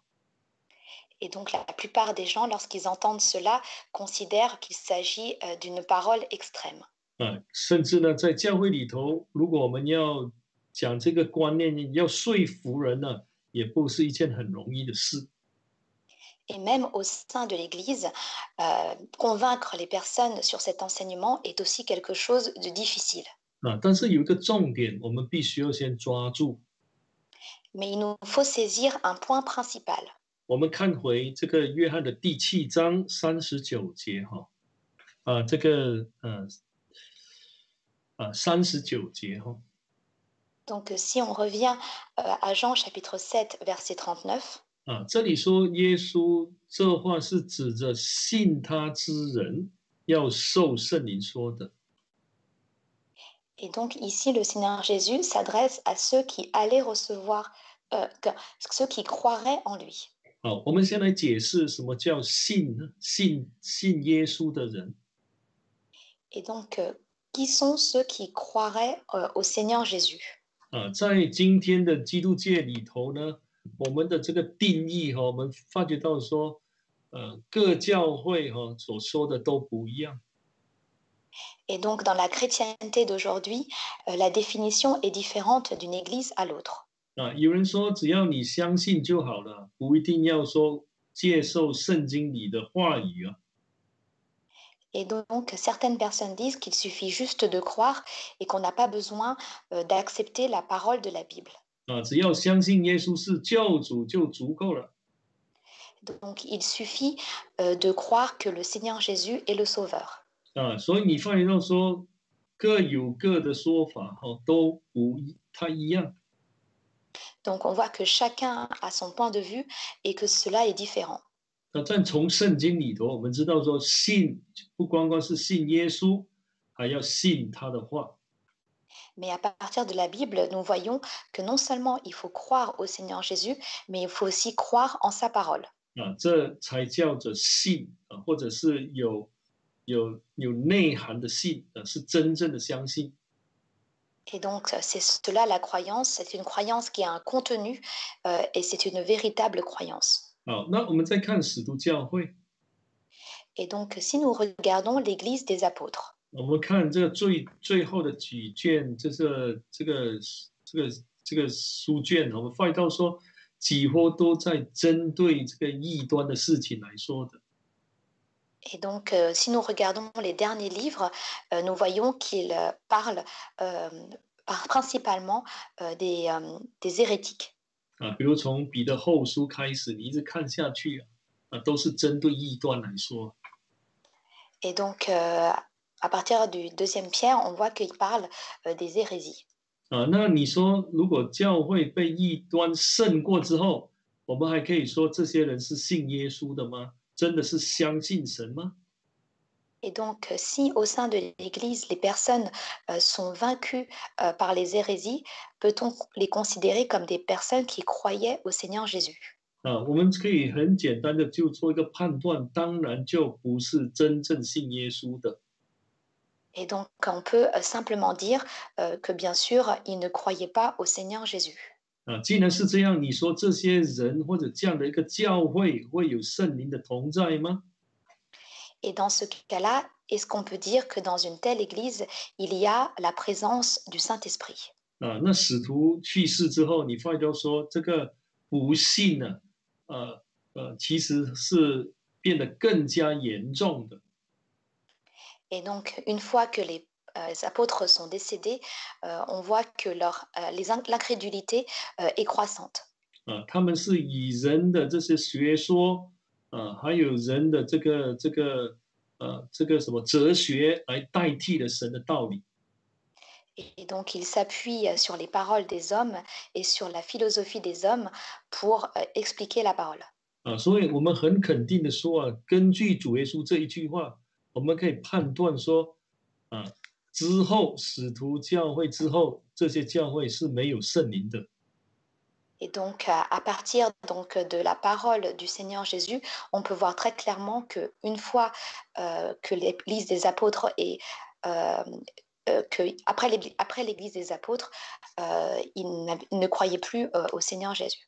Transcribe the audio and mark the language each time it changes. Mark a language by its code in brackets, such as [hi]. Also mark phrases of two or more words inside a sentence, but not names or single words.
[fr] Et donc la plupart des gens, lorsqu'ils entendent cela, considèrent qu'il s'agit d'une parole extrême. [zh] 甚至呢，在教会里头，如果我们要讲这个观念，要说服人呢，也不是一件很容易的事 [fr] Et même au sein de l'Église, convaincre les personnes sur cet enseignement est aussi quelque chose de difficile. [zh] 但是有一个重点，我们必须要先抓住。 [fr] Mais il nous faut saisir un point principal. [zh] 我们看回这个约翰的第7章39节哈，这个39节哈， [fr] Donc si on revient à Jean chapitre 7, verset 39, [zh] 这里说耶稣这话是指着信他之人要受圣灵说的。 [fr] et donc ici le Seigneur Jésus s'adresse à ceux qui allaient recevoir, ceux qui croiraient en lui. [zh] 好，我们先来解释什么叫信呢？信耶稣的人 [fr] Et donc, qui sont ceux qui croiraient au Seigneur Jésus? [zh] 在今天的基督界里头呢，我们的这个定义我们发觉到说，各教会所说的都不一样。 [fr] Et donc, dans la chrétienté d'aujourd'hui, la définition est différente d'une église à l'autre. [zh] 有人说只要你相信就好了，不一定要说接受圣经里的话语啊。 [fr] Et donc, certaines personnes disent qu'il suffit juste de croire et qu'on n'a pas besoin d'accepter la parole de la Bible. [zh] 只要相信耶稣是救主就足够了。 [fr] Donc, il suffit de croire que le Seigneur Jésus est le Sauveur. [zh] 所以你发现到说各有各的说法都不太一样。 [fr] Donc, on voit que chacun a son point de vue et que cela est différent. [zh] 但从圣经里头，我们知道说信不光光是信耶稣，还要信他的话。 [fr] Mais à partir de la Bible, nous voyons que non seulement il faut croire au Seigneur Jésus, mais il faut aussi croire en sa parole. [zh] 这才叫做信或者是有有内涵的信，是真正的相信。 [fr] Et donc, c'est cela la croyance, c'est une croyance qui a un contenu et c'est une véritable croyance. [zh] 好，那我们再看使徒教会， [fr] Et donc, si nous regardons l'Église des apôtres, [zh] 我们看这个最后的几卷，这个书卷，我们发现到说，几乎都在针对这个异端的事情来说的。 [fr] et donc si nous regardons les derniers livres, nous voyons qu'ils parlent euh, principalement des hérétiques. [zh] 比如从彼得后书开始，你一直看下去都是针对异端来说。 [fr] Et donc, à partir du deuxième Pierre, on voit qu'il parle des hérésies. [zh] 那你说，如果教会被异端胜过之后，我们还可以说这些人是信耶稣的吗？真的是相信神吗？ [fr] Et donc, si au sein de l'Église, les personnes sont vaincues par les hérésies, peut-on les considérer comme des personnes qui croyaient au Seigneur Jésus? [zh] 我们可以很简单的就做一个判断，当然就不是真正信耶稣的。 [fr] Et donc, on peut simplement dire que bien sûr, ils ne croyaient pas au Seigneur Jésus. [zh] 既然是这样，你说这些人或者这样的一个教会会有圣灵的同在吗？ [fr] Et dans ce cas-là, est-ce qu'on peut dire que dans une telle Église, il y a la présence du Saint-Esprit? [zh] 那使徒去世之后，你发觉说这个不信呢，其实是变得更加严重的。 [fr] Et donc, une fois que les apôtres sont décédés, on voit que l'incrédulité est croissante. [zh] 他们是以人的这些学说还有人的这个什么哲学来代替了神的道理。 [fr] Et donc, ils s'appuient sur les paroles des hommes et sur la philosophie des hommes pour expliquer la parole. [zh] 所以我们很肯定的说根据主耶稣这一句话，我们可以判断说之后使徒教会之后，这些教会是没有圣灵的。 [fr] Et donc, à partir donc, de la parole du Seigneur Jésus, on peut voir très clairement qu'une fois que l'Église des apôtres et après l'Église des apôtres, ils ne croyaient plus au Seigneur Jésus.